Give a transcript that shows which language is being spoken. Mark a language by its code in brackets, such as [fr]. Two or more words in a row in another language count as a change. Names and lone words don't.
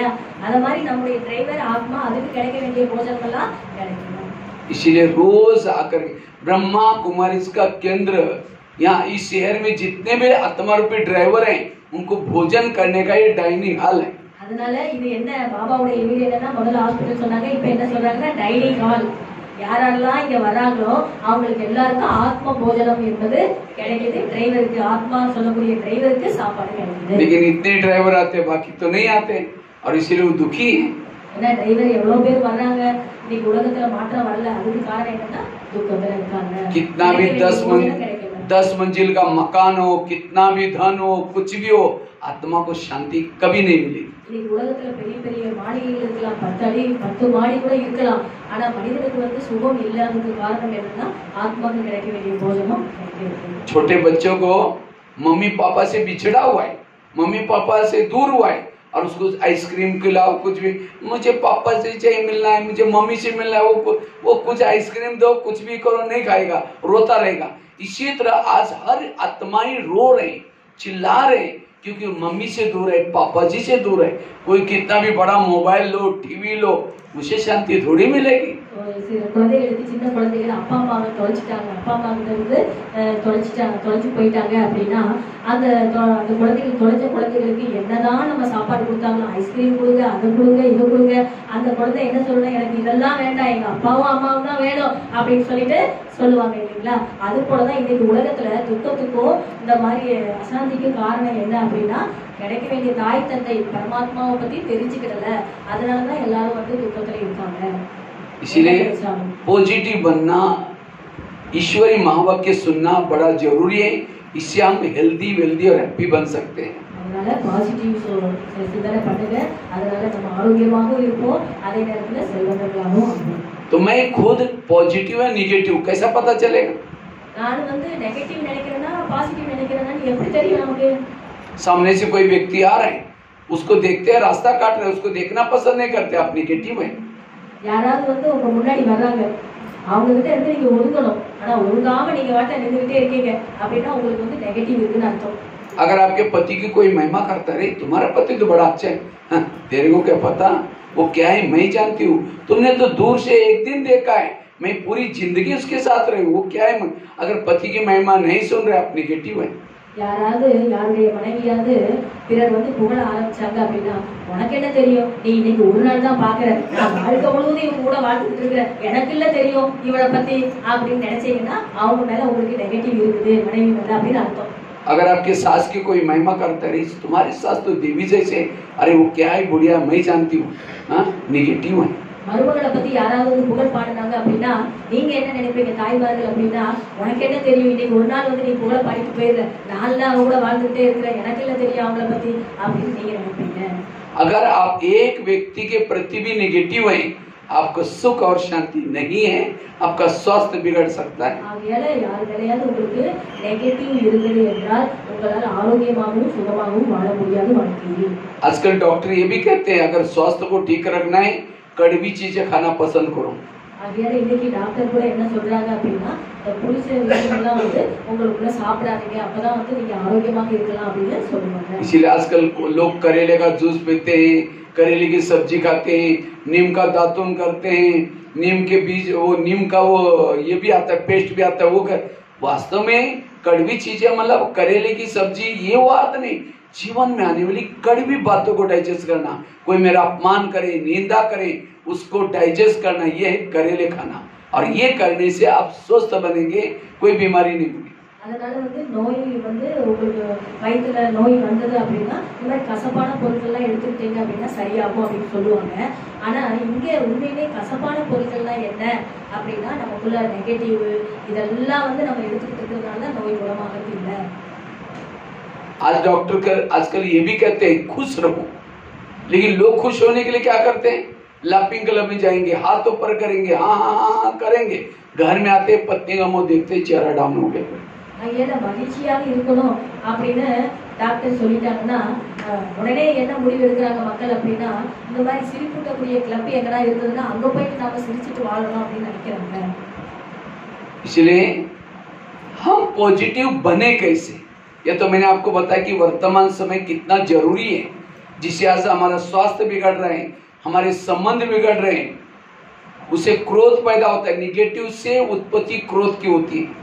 [ta] அத மாதிரி நம்முடைய டிரைவர் ஆத்மா அதுக்கு கிடைக்க வேண்டிய போஜனங்கள்லாம் கிடைக்கணும். [hi] इसीलिए रोज आकर ब्रह्मा कुमारी का केंद्र, यहाँ इस शहर में जितने भी आत्मा रूपी ड्राइवर हैं उनको भोजन करने का ये [en] dining hall [hi] है। [ta] அதனால இது என்ன பாபாவுடைய வீடு என்னன்னா முதல்ல ஹாஸ்பிட்டல் சொன்னாங்க, இப்ப என்ன சொல்றாங்கன்னா [en] dining hall. [ta] யாரெல்லாம் இங்க வராங்களோ அவங்களுக்கு எல்லாருக்கும் ஆத்ம போஜனம் என்பது கிடைக்குது. டிரைவருக்கு, ஆத்மா சொல்லக்கூடிய டிரைவருக்கு சாப்பாடு கிடைக்குது. [hi] लेकिन इतने ड्राइवर आते बाकी तो नहीं आते और इसीलिए वो दुखी है। [ta] ஏன்னா டிரைவர் எவ்வளவு பேர் வர்றாங்க, இன்னைக்கு உலகத்துல மாற்றம் வரல. அதுக்கு காரணம் என்னன்னா துக்கத்துல இருக்காங்க. [hi] कितना भी 10 मन 10 मंजिल का मकान हो, कितना भी धन हो, कुछ भी हो, आत्मा को शांति कभी नहीं मिलेगी। [ta] இன்னைக்கு உலகத்துல பெரிய பெரிய மாளிகைகள் இருக்கலாம், 10 அடி 10 மாடி கூட இருக்கலாம். ஆனா மனிதனுக்கு வந்து சுகம் இல்லாததுக்கு காரணம் என்னன்னா ஆத்மாவுக்கு கிடைக்க வேண்டிய போஜனம் கிடைக்கவில்லை. [hi] छोटे बच्चों को मम्मी पापा से बिछड़ा हुआ है, मम्मी पापा से दूर हुआ है, और उसको आइसक्रीम खिलाओ, कुछ भी, मुझे पापा से चाहिए मिलना है, मुझे मम्मी से मिलना है, वो कुछ आइसक्रीम दो, कुछ भी करो, नहीं खाएगा, रोता रहेगा। इसी तरह आज हर आत्माएं रो रहे, चिल्ला रहे, क्योंकि मम्मी से दूर है, पापा जी से दूर है। कोई कितना भी बड़ा मोबाइल लो, टीवी लो, उसे शांति थोड़ी मिलेगी। [ta] குழந்தைகளுக்கு, சின்ன குழந்தைகள் அப்பா அம்மாவை தொலைச்சிட்டாங்க, அப்பா அம்மா கிட்ட இருந்து தொலைச்சு போயிட்டாங்க அப்படின்னா அந்த குழந்தைகள், தொலைச்ச குழந்தைகளுக்கு என்னதான் நம்ம சாப்பாடு கொடுத்தாலும், ஐஸ்கிரீம் கொடுங்க, அதை கொடுங்க, இதை கொடுங்க, அந்த குழந்தை என்ன சொல்லணும், எனக்கு இதெல்லாம் வேண்டாம், எங்க அப்பாவும் அம்மாவும் தான் வேணும் அப்படின்னு சொல்லிட்டு சொல்லுவாங்க இல்லைங்களா? அது போலதான் இன்னைக்கு உலகத்துல துக்கத்துக்கும் இந்த மாதிரி அசாந்திக்கும் காரணம் என்ன அப்படின்னா கிடைக்க வேண்டிய தாய் தந்தை பரமாத்மாவை பத்தி தெரிஞ்சுக்கிடல, அதனாலதான் எல்லாரும் வந்து துக்கத்துல இருக்காங்க। [hi] इसीलिए पॉजिटिव बनना, ईश्वरी महावाक्य सुनना बड़ा जरूरी है। इससे हम [en] healthy wealthy [hi] और हैप्पी बन सकते हैं। [ta] அதனால பாசிட்டிவ் சிந்தனை பண்ணுங்க, அதனால நம்ம ஆரோக்கியமாகவும் இருப்போம், அதே நேரத்துல செல்வந்தர்களாகவும் ஆகும்। [hi] तो मैं खुद पॉजिटिव है निगेटिव कैसा पता चलेगा? [ta] நான் வந்து நெகட்டிவ் நினைக்கிறேன்னா பாசிட்டிव நினைக்கிறேன்னா எப்படி தெரியும் நமக்கு? [hi] सामने से कोई व्यक्ति आ रहे हैं, उसको देखते हैं, रास्ता काट रहे हैं, उसको देखना पसंद नहीं करते, आप निगेटिव है। [ta] யாராவது வந்து உங்க முன்னாடி வர்றாங்க, அவங்க கிட்ட இருந்து நீங்க ஒதுங்கணும், ஆனா ஒதுங்காம நீங்க வாட்ட நின்றுகிட்டே இருக்கீங்க அப்படின்னா உங்களுக்கு வந்து நெகட்டிவ் இருக்குன்னு அர்த்தம்। [hi] अगर आपके पति की कोई महिमा करता है, तुम्हारा पति तो बड़ा अच्छा है, तेरे को क्या पता वो क्या है, मैं जानती हूँ, तुमने तो दूर से एक दिन देखा है, मैं पूरी जिंदगी उसके साथ रही हूँ, वो क्या है। अगर पति की महिमा नहीं सुन रहे, आप निगेटिव है। [ta] யாராவது யாருடைய மனைவியாவது பிறர் வந்து புகழ ஆரம்பிச்சாங்க அப்படின்னா உனக்கு என்ன தெரியும், நீ இன்னைக்கு ஒரு நாள் தான் பாக்குற, நான் வாழ்க்கை முழுவதும் இவங்க கூட வாழ்ந்துட்டு இருக்கிறேன், எனக்கு இல்ல தெரியும் இவனை பத்தி அப்படின்னு நினைச்சீங்கன்னா அவங்க மேல உங்களுக்கு நெகட்டிவ் இருக்குது மனைவி மேல அப்படின்னு அர்த்தம்। [hi] अगर आपके सास की कोई महिमा करता है, तुम्हारी सास तो देवी जैसे, अरे वो क्या है बुढ़िया, मैं जानती हूँ, निगेटिव है। [ta] மருமகளை பத்தி யாராவது புகழ் பாடினாங்க அப்படின்னா நீங்க என்ன நினைப்பீங்க தாய்மார்கள் அப்படின்னா உனக்கு என்ன தெரியும், இன்னைக்கு ஒரு நாள் வந்து நீ புகழ பாடிட்டு போயிடுற, 4 நாள் அவங்க கூட வாழ்ந்துட்டே இருக்கிற, எனக்கு இல்ல தெரியும் அவங்கள பத்தி அப்படின்னு நீங்க நினைப்பீங்க। [hi] अगर आप एक व्यक्ति के प्रति भी निगेटिव है, आपको सुख और शांति नहीं है, आपका स्वास्थ्य बिगड़ सकता है। [ta] ஆகையால யார் மேலயாவது உங்களுக்கு நெகட்டிவ் இருக்குது என்றால் உங்களால ஆரோக்கியமாகவும் சுகமாகவும் வாழ முடியாது வாழ்க்கையில்। [hi] आजकल डॉक्टर ये भी कहते हैं, अगर स्वास्थ्य को ठीक रखना है, कड़वी चीजें खाना पसंद करो। [ta] ஆகையால இன்னைக்கு டாக்டர் கூட என்ன சொல்றாங்க அப்படின்னா புளிச்ச விஷயங்கள்லாம் வந்து உங்களுக்குள்ள சாப்பிடாதீங்க, அப்பதான் வந்து நீங்க ஆரோக்கியமாக இருக்கலாம் அப்படின்னு சொல்லுவாங்க। [hi] इसीलिए आजकल लोग करेले का जूस पीते हैं, करेले की सब्जी खाते हैं, नीम का दातुन करते हैं, नीम के बीज, वो नीम का वो ये भी आता है, पेस्ट भी आता है, वो वास्तव में कड़वी चीजें, मतलब करेले की सब्जी, ये वो आता नहीं, जीवन में आने वाली कड़वी बातों को डाइजेस्ट करना, कोई मेरा अपमान करे, निंदा करे, उसको डाइजेस्ट करना, ये है करेले खाना, और ये करने से आप स्वस्थ बनेंगे, कोई बीमारी नहीं होगी। [ta] அதனால வந்து நோய் வந்து உங்களுக்கு வயிற்றுல நோய் வந்தது அப்படின்னா இந்த மாதிரி கசப்பான பொருட்கள்லாம் எடுத்துக்கிட்டீங்க அப்படின்னா சரியாகும் அப்படின்னு சொல்லுவாங்க। ஆனா இங்க உண்மையிலே கசப்பான பொருட்கள்லாம் என்ன அப்படின்னா நமக்குள்ள நெகட்டிவ் இதெல்லாம் வந்து நம்ம எடுத்துக்கிட்டு இருக்கிறதுனால தான் நோய் குணமாகிறது இல்லை। [hi] आज डॉक्टर आजकल ये भी कहते हैं खुश रहो, लेकिन लोग खुश होने के लिए क्या करते हैं, [en] laughing club [hi] में जाएंगे, हाथ ऊपर करेंगे, हाँ हाँ हाँ हाँ करेंगे, घर में आते पत्नी का मुंह देखते चेहरा डाउन हो गया। [ta] ஏன்னா மகிழ்ச்சியாக இருக்கணும் அப்படின்னு டாக்டர் சொல்லிட்டாங்கன்னா உடனே என்ன முடிவு எடுக்கிறாங்க மக்கள் அப்படின்னா இந்த மாதிரி சிரிப்பூட்டக்கூடிய கிளப் எங்கடா இருந்ததுன்னா அங்க போயிட்டு நாம சிரிச்சுட்டு வாழணும் அப்படின்னு நினைக்கிறாங்க। [hi] इसलिए हम पॉजिटिव बने कैसे, ये तो मैंने आपको बताया कि वर्तमान समय कितना जरूरी है, जिससे आज हमारा स्वास्थ्य बिगड़ रहे हैं, हमारे संबंध बिगड़ रहे हैं, उसे क्रोध पैदा होता है, निगेटिव से उत्पत्ति क्रोध की होती है।